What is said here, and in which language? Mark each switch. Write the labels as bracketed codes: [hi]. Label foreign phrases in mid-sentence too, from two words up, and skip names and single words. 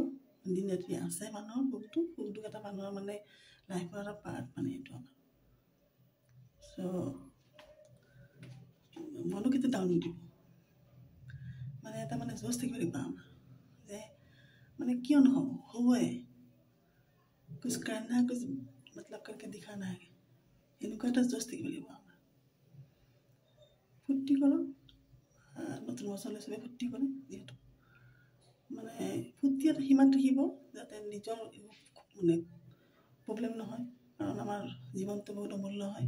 [as] দিন ৰাতি আছে মানুহৰ সুখ দুখ এটা মানুহৰ লাইফৰ এটা পাৰ্ট এইটো আমাৰ। চ' মনটো কেতিয়া ডাউন নিদিব। এটা জোচ থাকিব লাগিব আমাৰ যে কিয় নহ'ব, হ'বই। [hi] कुछ करना कुछ मतलब करके दिखाना है, [as] এনেকুৱা এটা জোচ থাকিব লাগিব আমাৰ। ফূৰ্তি কৰক, নতুন বছৰলৈ চবে ফূৰ্তি কৰে। যিহেতু ফূৰ্তি এটা সীমাত থাকিব যাতে নিজৰ প্ৰব্লেম নহয়, কাৰণ আমাৰ জীৱনটো বহুত অমূল্য হয়।